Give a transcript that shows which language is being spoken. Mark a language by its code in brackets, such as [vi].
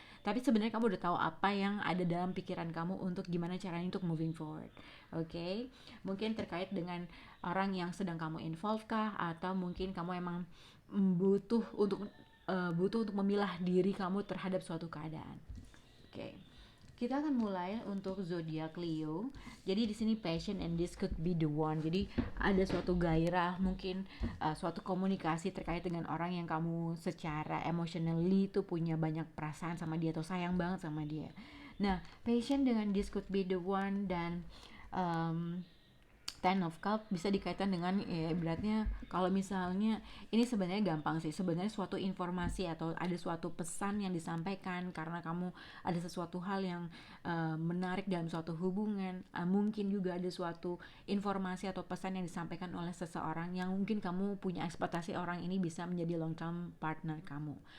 [id] Tapi sebenarnya kamu udah tahu apa yang ada dalam pikiran kamu untuk gimana caranya untuk [en] moving forward. [id] Oke, mungkin terkait dengan orang yang sedang kamu involve kah, atau mungkin kamu emang butuh untuk memilah diri kamu terhadap suatu keadaan. Oke. Kita akan mulai untuk zodiak Leo. Jadi di sini [en] passion and this could be the one. [id] Jadi ada suatu gairah, mungkin suatu komunikasi terkait dengan orang yang kamu secara emotionally tuh punya banyak perasaan sama dia atau sayang banget sama dia. Nah, passion dengan [en] this could be the one [id] dan Ten of Cup bisa dikaitkan dengan beratnya kalau misalnya ini sebenarnya gampang sih, sebenarnya suatu informasi atau ada suatu pesan yang disampaikan karena kamu ada sesuatu hal yang menarik dalam suatu hubungan, mungkin juga ada suatu informasi atau pesan yang disampaikan oleh seseorang yang mungkin kamu punya ekspektasi orang ini bisa menjadi [en] long term partner [id] kamu.